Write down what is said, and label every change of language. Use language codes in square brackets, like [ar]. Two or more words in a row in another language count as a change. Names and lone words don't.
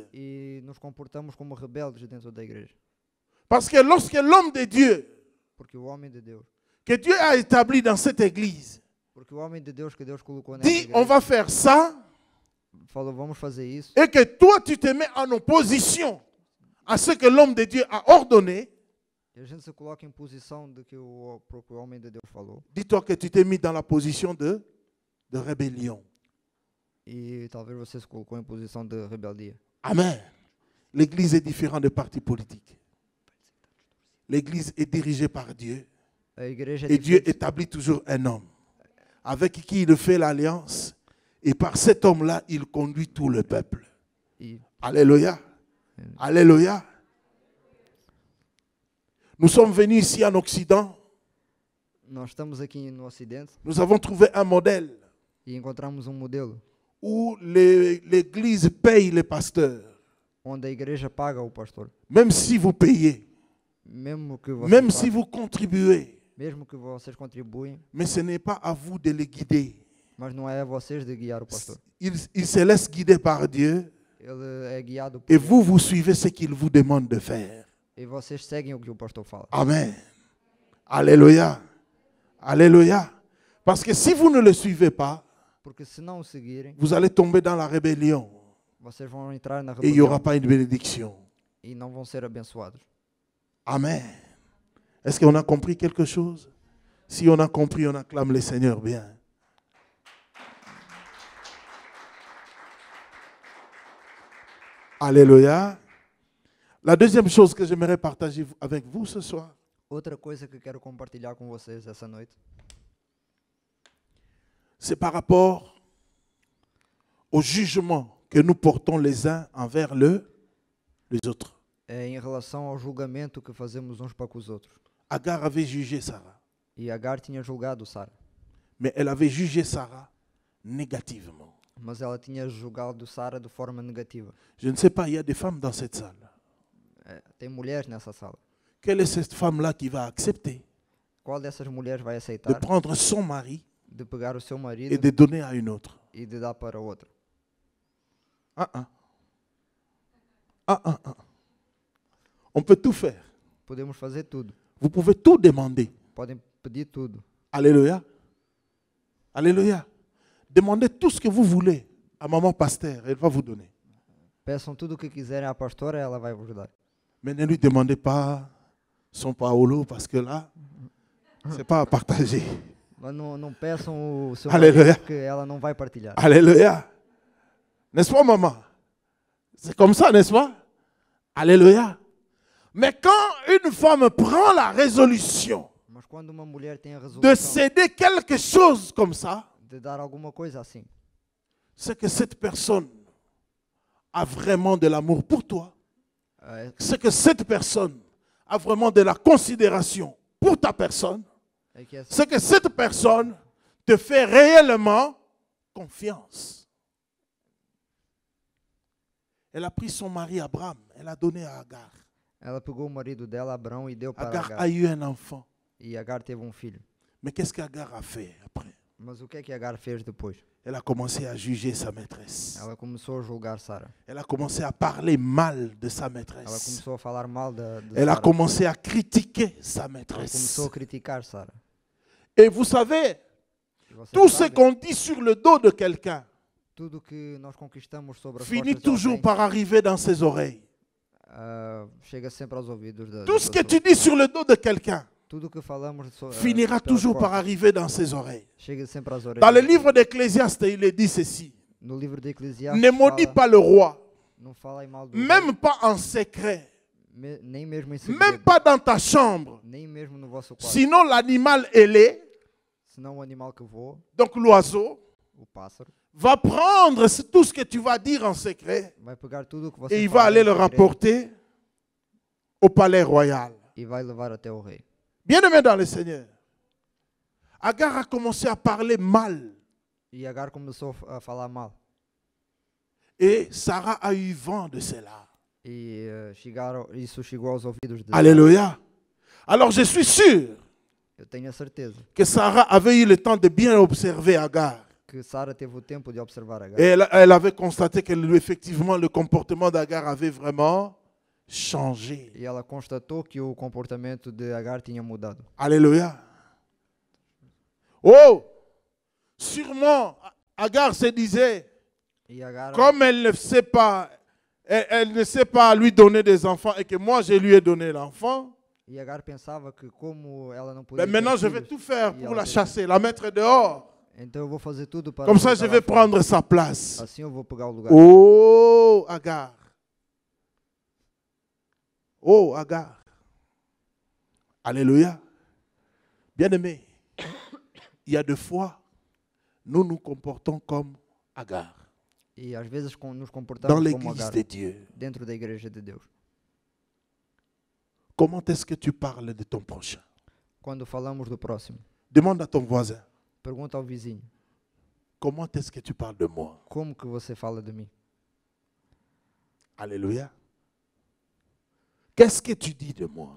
[pt] e nos comportamos como rebeldes dentro da igreja. [fr] Parce que lorsque l'homme de Dieu, [pt] Porque o homem de Deus, [fr] que Dieu a établi dans cette église, [pt] porque o homem de Deus que Deus colocou nessa [fr] dit on [pt] igreja, [fr] va faire ça, [pt] falou: vamos fazer isso. [fr] et que toi tu te mets en opposition à ce que l'homme de Dieu a ordonné, [pt] E a gente se coloca em posição de que o próprio homem de Deus falou. [fr] dis-toi que tu t'es mis dans la position de rébellion. [pt] E talvez você se colocou em posição de rebeldia. [fr] Amen. L'église est différente des partis politiques. L'église est dirigée par Dieu. [pt] A igreja é [fr] Et Dieu [pt] diferente. [fr] établit toujours un homme avec qui il fait l'alliance. Et par cet homme-là, il conduit tout le peuple. [pt] E [fr] Alléluia. Alléluia. Nous sommes venus ici en Occident. [pt] nós estamos aqui no Ocidente [fr] Nous avons trouvé un modèle [pt] e encontramos modelo [fr] où l'église paye les pasteurs. [pt] onde a igreja paga o pastor. [fr] Même si vous payez, [pt] Mesmo que vocês, [fr] même si [pt] pagam, [fr] vous contribuez. [pt] mesmo que vocês contribuem, [fr] Mais ce n'est pas à vous de les guider. [pt] mas não é a vocês de guiar o pastor. [fr] Il se laisse guider par Dieu [pt] Ele é guiado por [fr] et [pt] Deus. [fr] vous suivez ce qu'il vous demande de faire. [pt] E vocês seguem o que o pastor fala. [fr] Amen. Alléluia. Alléluia. Parce que si vous ne le suivez pas, [pt] Porque se não o seguirem, [fr] vous allez tomber dans la rébellion [pt] vocês vão entrar na [fr] et il n'y aura [pt] rebelião [fr] pas une bénédiction. [pt] e não vão ser abençoados. [fr] Amen. Est-ce qu'on a compris quelque chose? Si on a compris, on acclame le Seigneur bien. Alléluia. La deuxième chose que j'aimerais partager avec vous ce soir, [pt] Outra coisa que quero compartilhar com vocês essa noite [fr] c'est par rapport au jugement que nous portons les uns envers les autres. [pt] é em relação ao julgamento que fazemos uns para com os outros. [fr] Agar avait jugé Sarah, [pt] E Agar tinha julgado Sara, [fr] mais elle avait jugé Sarah négativement. [pt] mas ela tinha julgado Sara de forma negativa. [fr] Je ne sais pas, il y a des femmes dans cette salle. [pt] Tem mulheres nessa sala. [fr] Quelle est cette femme-là qui va accepter [pt] Qual dessas mulheres vai [fr] de [pt] aceitar [fr] prendre son mari [pt] de pegar o seu [fr] et [pt] marido [fr] de donner à une autre? [pt] e de dar para outra? [fr] On peut tout faire. [pt] Podemos fazer tudo. [fr] Vous pouvez tout demander. [pt] Podem pedir tudo. [fr] Alléluia. Alléluia. Demandez tout ce que vous voulez à maman pasteur. Elle va vous donner. [pt] Peçam tudo o que quiserem à pastora, ela vai vos dar. [fr] Mais ne lui demandez pas son Paolo parce que là, c'est pas à partager. [pt] Mas não peçam o seu Aleluia. marido, porque ela não vai partilhar. [fr] Alléluia. N'est-ce pas, maman? C'est comme ça, n'est-ce pas? Alléluia. Mais quand une femme prend la résolution [pt] Mas quando uma mulher tem a [fr] de [pt] resolução [fr] céder quelque chose comme ça, [pt] de dar alguma coisa assim, [fr] c'est que cette personne a vraiment de l'amour pour toi. C'est que cette personne a vraiment de la considération pour ta personne. [pt] é que essa, [fr] C'est que cette personne te fait réellement confiance. Elle a pris son mari Abraham, elle a donné à Agar. [pt] ela pegou o marido dela, Abrão, e deu para Agar Agar. [fr] a eu un enfant. [pt] E Agar teve filho. [fr] Mais qu'est-ce qu'Agar a fait après? [pt] Mas o que é que Agar fez depois? [fr] Elle a commencé à juger sa maîtresse. [pt] Ela começou a julgar Sara. [fr] Elle a commencé à parler mal de sa [pt] Ela [fr] maîtresse. [pt] começou a falar mal de [fr] Elle a [pt] Sara. [fr] commencé à critiquer sa [pt] Ela [fr] maîtresse. [pt] começou a criticar Sara. [fr] Et vous savez, [pt] E vocês [fr] tout ce [pt] sabem, [fr] qu'on dit sur le dos de quelqu'un [pt] tudo que nós conquistamos sobre as [fr] finit [pt] costas de [fr] toujours [pt] alguém, [fr] par arriver dans ses oreilles. [pt] chega sempre aos ouvidos da [fr] Tout ce que [pt] pessoa. [fr] tu dis sur le dos de quelqu'un [pt] Tudo que falamos [fr] finira [pt] pelas [fr] toujours par [pt] costas, [fr] arriver dans ses oreilles. [pt] chega sempre às orelhas. [fr] Dans le livre d'Ecclésiaste, il est dit ceci. [pt] No livro de Eclesiastes [fr] Ne maudis [pt] fala, [fr] pas le roi, [pt] não falem mal do rei, [fr] même pas en secret, [pt] nem mesmo em segredo, [fr] même pas dans ta chambre. [pt] nem mesmo no vosso quarto. [fr] Sinon l'animal ailé, [pt] Senão o animal que voa, [fr] donc l'oiseau, [pt] o pássaro, [fr] va prendre tout ce que tu vas dire en secret [pt] vai pegar tudo o que [fr] et [pt] você [fr] il va [pt] fala [fr] aller [pt] em [fr] le [pt] segredo [fr] rapporter au palais royal. [pt] e vai levar até o rei. [fr] Bien-aimé dans le Seigneur, Agar a commencé à parler mal. [pt] E Agar começou a falar mal. [fr] Et Sarah a eu vent de cela. [pt] E isso chegou aos ouvidos de Sara. [fr] Alléluia. Alors je suis sûr [pt] Eu tenho a certeza [fr] que Sarah avait eu le temps de bien observer Agar. [pt] que Sara teve o tempo de observar Agar. [fr] Et elle avait constaté que effectivement le comportement d'Agar avait vraiment changé. [pt] E ela constatou que o comportamento de Agar tinha mudado. [fr] Alléluia. Oh, sûrement Agar se disait, [pt] E Agar, [fr] comme elle ne sait pas, elle ne sait pas lui donner des enfants et que moi je lui ai donné l'enfant, [pt] e Agar pensava que como ela não podia [fr] ben maintenant [pt] ter [fr] je vais [pt] filhos, [fr] tout faire [pt] e [fr] pour [pt] ela [fr] la [pt] teve- [fr] chasser, la mettre dehors. [pt] então eu vou fazer tudo para [fr] Comme ça je [pt] colocá-la vais fora. [fr] prendre sa place. [pt] Assim eu vou pegar o lugar dela. [fr] Oh, Agar. Oh, Agar. Alléluia. Bien-aimé, il y a des fois, nous nous comportons comme Agar [pt] E às vezes nos [fr] dans [pt] comportamos como [fr] l'église [pt] Agar [fr] de Dieu. [pt] dentro da igreja de Deus. [fr] Comment est-ce que tu parles de ton prochain? [pt] Quando falamos do próximo, [fr] Demande à ton voisin, [pt] pergunta ao vizinho: [fr] comment est-ce que tu parles de moi? [pt] como que você fala de mim? [fr] Alléluia. Qu'est-ce que tu dis de moi?